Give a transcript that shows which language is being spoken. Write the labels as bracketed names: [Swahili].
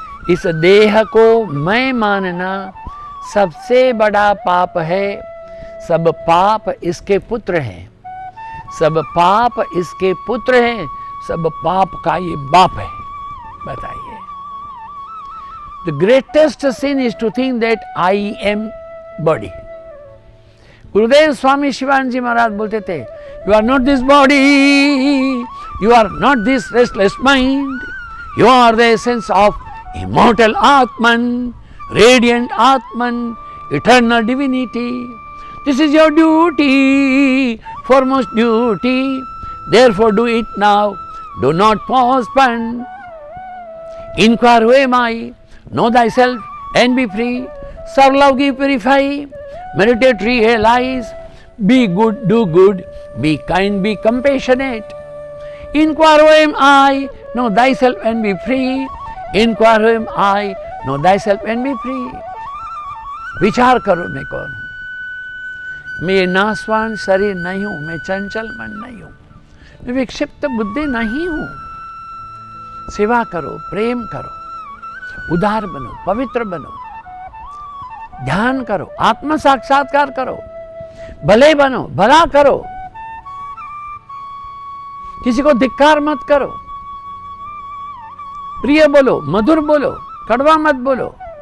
[Hindi] इस देह को मैं मानना सबसे बड़ा पाप है। सब पाप इसके पुत्र हैं, सब पाप इसके पुत्र हैं, सब पाप का ये बाप है। [English] बताइए, the greatest sin is to think that I am body. [Hindi] गुरुदेव स्वामी शिवानंद जी महाराज बोलते थे, [English] You are not this body, you are not this restless mind, you are the essence of immortal Atman, radiant Atman, eternal divinity. This is your duty, foremost duty, therefore do it now, do not postpone. Inquire who am I, know thyself and be free, serve, love, give, purify, meditate, realize, be good, do good, be kind, be compassionate. Inquire who am I, know thyself and be free. Inquire who am I, know thyself and be free. [Hindi] विचार करो मैं कौन हूँ। मैं नासवान शरीर नहीं हूँ, मैं चंचल मन नहीं हूँ, मैं विक्षिप्त बुद्धि नहीं हूँ। सेवा करो, प्रेम करो, उदार बनो, पवित्र बनो, ध्यान करो, आत्म साक्षात्कार करो, भले बनो, भला करो, किसी को धिक्कार मत करो, प्रिय बोलो, मधुर बोलो, कड़वा मत बोलो।